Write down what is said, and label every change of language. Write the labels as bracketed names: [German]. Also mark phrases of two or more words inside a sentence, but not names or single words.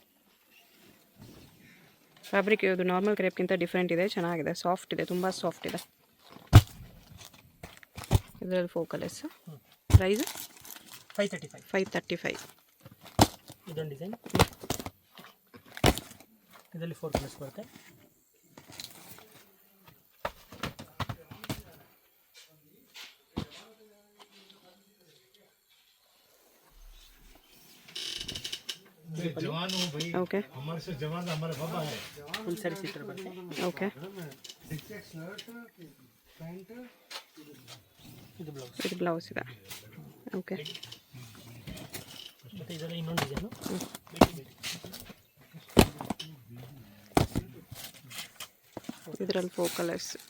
[Kannada] ಫ್ಯಾಬ್ರಿಕ್ ಇದು ನಾರ್ಮಲ್ ಕ್ರೇಪ್ಗಿಂತ ಡಿಫ್ರೆಂಟ್ ಇದೆ, ಚೆನ್ನಾಗಿದೆ, ಸಾಫ್ಟ್ ಇದೆ, ತುಂಬ ಸಾಫ್ಟ್ ಇದೆ. ಇದರಲ್ಲಿ 4 ಕಲರ್ಸ್. ಪ್ರೈಸ್ 535. ಇದೊಂದು ಡಿಸೈನ್. ಇದರಲ್ಲಿ 4 ಕಲರ್ಸ್ ಬರುತ್ತೆ. ओके [English] full saree seater [Kannada] बರುತ್ತೆ. ओके ಇದು ಬ್ಲೌಸ್ ಇದೆ. ಓಕೆ ಮತ್ತೆ ಇದರಲ್ಲಿ ಇನ್ನೊಂದು ಡಿಸೈನ್. ಇದರಲ್ಲಿ 4 ಕಲರ್ಸ್.